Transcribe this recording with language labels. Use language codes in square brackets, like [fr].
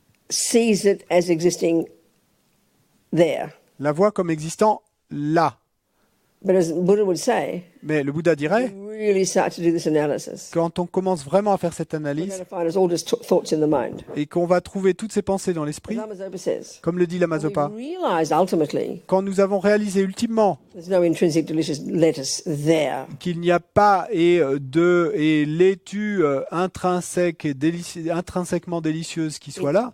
[en] sees it as existing there. [fr] la voit comme existant là. [en] But as Buddha would say, [fr] Mais le Bouddha dirait, [en] you really start to do this analysis, [fr] quand on commence vraiment à faire cette [en] we're going [fr] analyse [en] to find it's all just thoughts in the mind. [fr] et qu'on va trouver toutes ces pensées dans [en] As [fr] l'esprit, [en] Lama Zopa says, [fr] comme le dit Lama [en] we've [fr] Zopa, [en] realized ultimately [fr] quand nous avons réalisé ultimement [en] there's no intrinsic delicious lettuce there. [fr] qu'il n'y a pas et laitue intrinsèque et intrinsèquement délicieuse qui soit là,